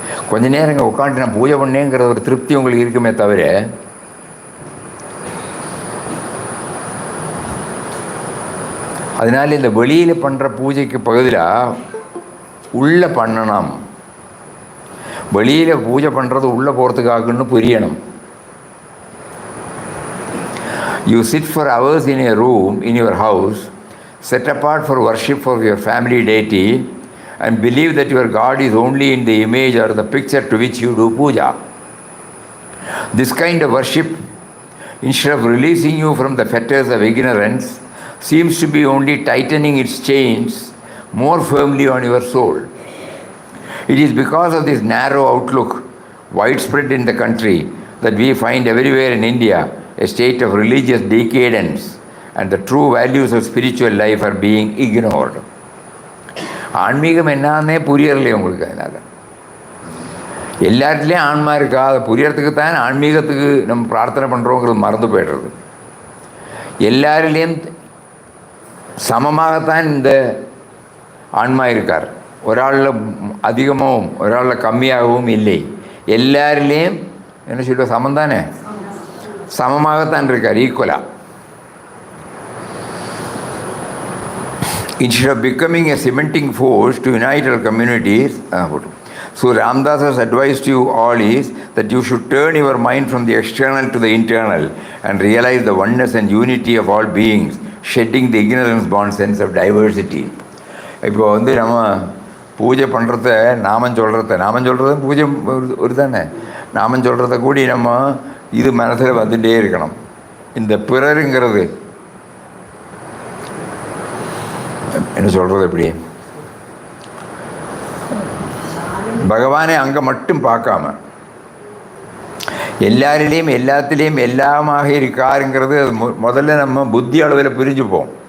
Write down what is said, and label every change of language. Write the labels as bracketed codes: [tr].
[ta] கொஞ்ச நேரம் இங்கே உட்காந்து நான் பூஜை பண்ணேங்கிற ஒரு திருப்தி உங்களுக்கு இருக்குமே தவிர, அதனால் இந்த வெளியில் பண்ணுற பூஜைக்கு பதிலாக உள்ளே பண்ணணும். வெளியில் பூஜை பண்ணுறது உள்ளே போகிறதுக்காகன்னு புரியணும். [en] You sit for hours in a room in your house, set apart for worship for your family deity, and believe that your God is only in the image or the picture to which you do puja. This kind of worship, instead of releasing you from the fetters of ignorance, seems to be only tightening its chains more firmly on your soul. It is because of this narrow outlook, widespread in the country, that we find everywhere in India a state of religious decadence, and the true values of spiritual life are being ignored. [ta] ஆன்மீகம் என்னன்னே புரியறலையே உங்களுக்கு. அதனால் எல்லாத்துலேயும் ஆன்மா இருக்கா, அதை புரியறதுக்கு தான் ஆன்மீகத்துக்கு நம்ம பிரார்த்தனை பண்ணுறோங்கிறது மறந்து போய்டுறது. எல்லாரிலேயும் சமமாகத்தான் இந்த ஆன்மா இருக்கார். ஒரு ஆளில் அதிகமாகவும் ஒரு ஆளில் கம்மியாகவும் இல்லை. எல்லாரிலேயும் என்ன சொல்லுவோம், சமந்தானே, சமமாகத்தான் இருக்கார், ஈக்குவலாக. [en] Instead of becoming a cementing force to unite our communities, so Ramdas's advice to you all is that you should turn your mind from the external to the internal and realize the oneness and unity of all beings, shedding the ignorance-born sense of diversity. [ta] இப்போ நம்ம பூஜை பண்ணுறத நாமம் சொல்கிறத பூஜை ஒரு தானே, நாமம் சொல்கிறத கூடி நம்ம இது மனசில் வந்துகிட்டே இருக்கணும். இந்த பிறருங்கிறது என்ன சொல்கிறது, எப்படி பகவானை அங்கே மட்டும் பார்க்காம எல்லாரிலையும் எல்லாத்துலேயும் எல்லாமாக இருக்காருங்கிறது அது முதல்ல நம்ம புத்தி அளவில் புரிஞ்சுப்போம்.